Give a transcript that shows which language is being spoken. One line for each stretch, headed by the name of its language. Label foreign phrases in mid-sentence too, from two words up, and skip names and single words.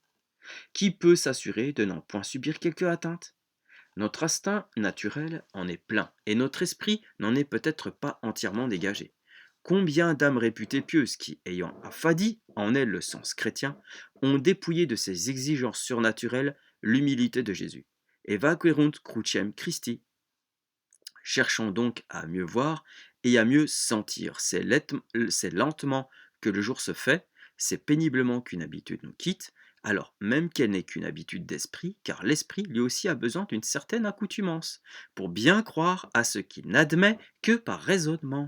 French: Qui peut s'assurer de n'en point subir quelque atteinte? Notre instinct naturel en est plein, et notre esprit n'en est peut-être pas entièrement dégagé. Combien d'âmes réputées pieuses qui, ayant affadi en elles le sens chrétien, ont dépouillé de ces exigences surnaturelles l'humilité de Jésus.
Latin: Evacuerunt crucem Christi.
French: Cherchons donc à mieux voir et à mieux sentir. C'est lentement que le jour se fait, c'est péniblement qu'une habitude nous quitte, alors même qu'elle n'est qu'une habitude d'esprit, car l'esprit lui aussi a besoin d'une certaine accoutumance, pour bien croire à ce qu'il n'admet que par raisonnement.